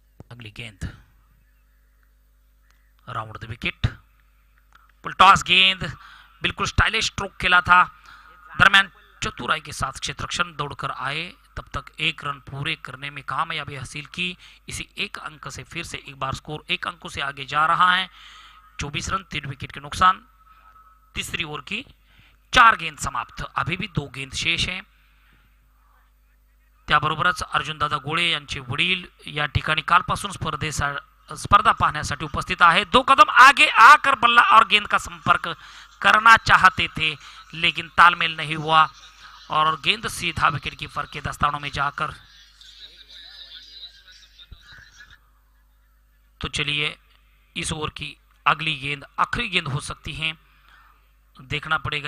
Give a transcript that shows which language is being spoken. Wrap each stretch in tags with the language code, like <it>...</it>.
<hi>अगली गेंद round the wicket, toss गेंद, बिल्कुल स्टाइलिश स्ट्रोक खेला था, दरमियान चतुराई के साथ क्षेत्ररक्षण दौड़कर आए, तब तक 1 रन पूरे करने में कामयाबी हासिल की। इसी 1 अंक से फिर से एक बार स्कोर 1 अंकों से आगे जा रहा है। 24 रन 3 विकेट के नुकसान। तीसरी ओवर की 4 गेंद समाप्त, अभी भी 2 गेंद शेष हैं।</hi> <mr>त्याबरोबरच अर्जुनदादा गोळे यांचे वडील या ठिकाणी कालपासून स्पर्धा पाहण्यासाठी उपस्थित आहे।</mr> <hi>2 कदम आगे आकर बल्ला और गेंद का संपर्क करना चाहते थे, लेकिन तालमेल नहीं हुआ और गेंद सीधा विकेट कीपर के दस्तानों में जाकर। तो चलिए इस ओवर की अगली गेंद आखिरी गेंद हो सकती है, देखना पड़ेगा।</hi>